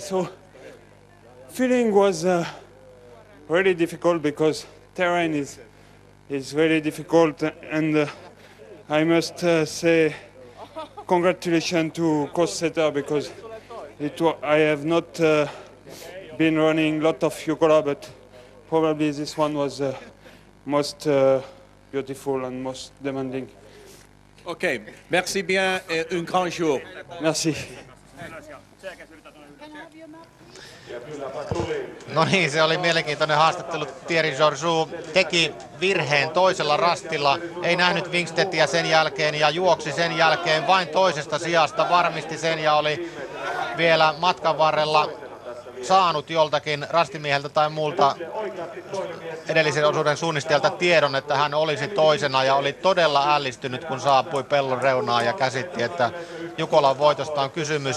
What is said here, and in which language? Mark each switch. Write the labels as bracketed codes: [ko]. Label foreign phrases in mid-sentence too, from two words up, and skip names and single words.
[en] So feeling was really difficult because terrain is really difficult, and I must say congratulations to Cosetter because I have not been running a lot of Jukola, but probably this one was most beautiful and most demanding. [fr] Okay, merci bien et un grand jour. Merci. [fi] No niin, se oli mielenkiintoinen haastattelu. Thierry Jourgeau teki virheen toisella rastilla, ei nähnyt Wingstedtia sen jälkeen ja juoksi sen jälkeen vain toisesta sijasta, varmisti sen ja oli vielä matkan varrella saanut joltakin rastimieheltä tai muulta edellisen osuuden suunnistajalta tiedon, että hän olisi toisena ja oli todella ällistynyt, kun saapui pellon reunaan ja käsitti, että Jukolan voitosta on kysymys.